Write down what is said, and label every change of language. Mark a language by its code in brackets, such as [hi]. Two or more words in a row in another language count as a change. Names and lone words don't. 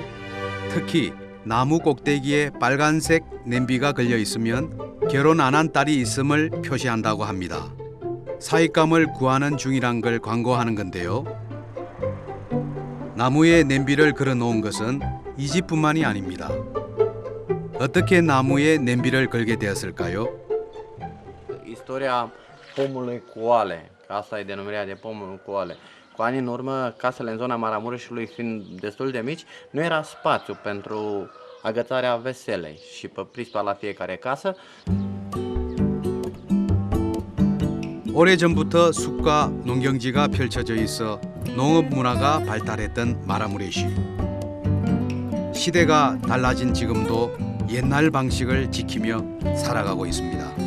[ko] 특히 나무 꼭대기에 빨간색 냄비가 걸려 있으면 결혼 안 한 딸이 있음을 표시한다고 합니다. 사윗감을 구하는 중이란 걸 광고하는 건데요. 나무에 냄비를 걸어 놓은 것은 이 집뿐만이 아닙니다. 어떻게 나무에 냄비를 걸게 되었을까요? [ro] Istoria pomului cu oale, că asta e denumirea de pomul cu oale. Cu ani în urmă, casele în zona Maramureșului fiind destul de mici, nu era spațiu pentru agățarea veselei și pe prispa la fiecare casă. [ko] 오래전부터 숲과 농경지가 펼쳐져 있어 농업 문화가 발달했던 마라무레시. 시대가 달라진 지금도 옛날 방식을 지키며 살아가고 있습니다.